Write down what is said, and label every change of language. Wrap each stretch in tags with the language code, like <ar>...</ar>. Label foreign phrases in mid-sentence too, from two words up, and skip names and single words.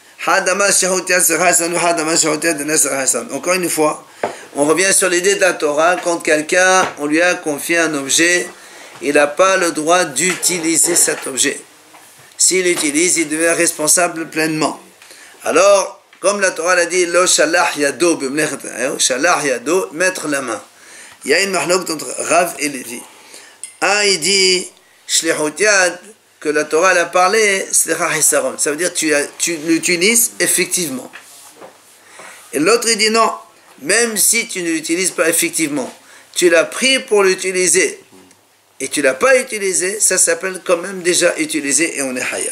<fr>Encore une fois, on revient sur l'idée de la Torah. Quand quelqu'un, on lui a confié un objet, il n'a pas le droit d'utiliser cet objet. S'il l'utilise, il devient responsable pleinement. Alors, comme la Torah l'a dit,</fr> <he>לא שלח ידו, שלח ידו,</he> <fr>mettre la main. Il y a une mahlok entre Rav et Lévi. Un, il dit,</fr> <he>שליחות יד,</he> <fr>que la Torah a parlé, ça veut dire tu l'utilises effectivement. Et l'autre il dit non, même si tu ne l'utilises pas effectivement, tu l'as pris pour l'utiliser et tu ne l'as pas utilisé, ça s'appelle quand même déjà utilisé et on est hayab.</fr>